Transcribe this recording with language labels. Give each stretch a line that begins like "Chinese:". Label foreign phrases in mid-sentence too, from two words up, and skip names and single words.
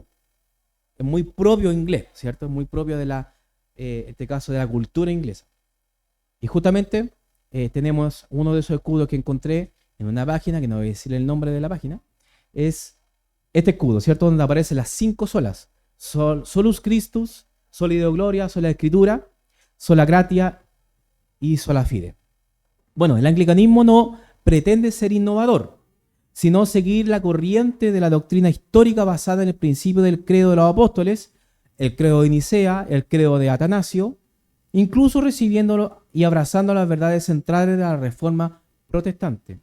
Spanish: Es muy propio inglés, ¿cierto? Es muy propio en este caso, de la cultura inglesa. Y justamente tenemos uno de esos escudos que encontré en una página, que no voy a decir el nombre de la página, es este escudo, ¿cierto? Donde aparecen las 5 solas.
Latin: Solus Christus, sola Deo Gloria, sola Escritura, sola Gratia y sola Fide.
Spanish: Bueno, el anglicanismo no pretende ser innovador, sino seguir la corriente de la doctrina histórica basada en el principio del credo de los apóstoles, el credo de Nicea, el credo de Atanasio, incluso recibiéndolo y abrazando las verdades centrales de la Reforma protestante.